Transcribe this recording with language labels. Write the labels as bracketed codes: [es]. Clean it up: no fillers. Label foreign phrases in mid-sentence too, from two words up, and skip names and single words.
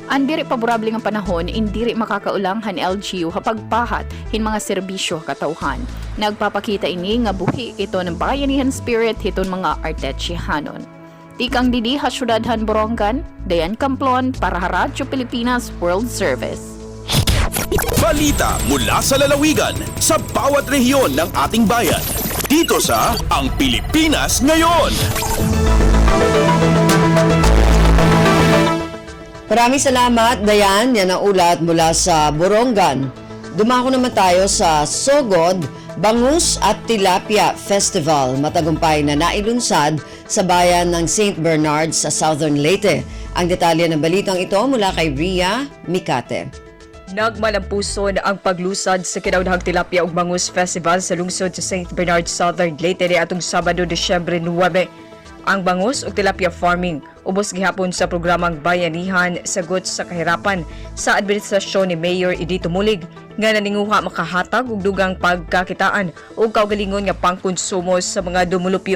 [war] Ang diri paborable nga panahon indiri makakaulang han LGU hapagpahat hin mga serbisyo katawhan. Nagpapakita ini nga buhi ito ng bayanihan spirit hiton mga Artechehanon. Tikang didi ha syudadhan Borongan, Dayan Camplon para Radyo Pilipinas World Service. [tl] Balita mula sa lalawigan sa bawat rehiyon ng ating bayan. Dito sa Ang Pilipinas Ngayon. Maraming salamat Dayan, yan ang ulat mula sa Borongan. Dumako naman tayo sa Sogod, Bangus at Tilapia Festival, matagumpay na nailunsad sa bayan ng St. Bernard sa Southern Leyte. Ang detalye ng balitang ito mula kay Ria Mikate. [ceb] Nagmalampuson ang paglusad sa Kinaudaghang Tilapia ug Bangus Festival sa lungsod sa St. Bernard, Southern Leyte atong Sabado, Disyembre 9. Ang bangus ug tilapia farming ubos gihapon sa programang Bayanihan Sagot sa Kahirapan sa administrasyon ni Mayor Edito Mulig nga naninguha makahatag og dugang pagkakitaan ug kaugalingon nga pangkonsumo sa mga dumulupyo.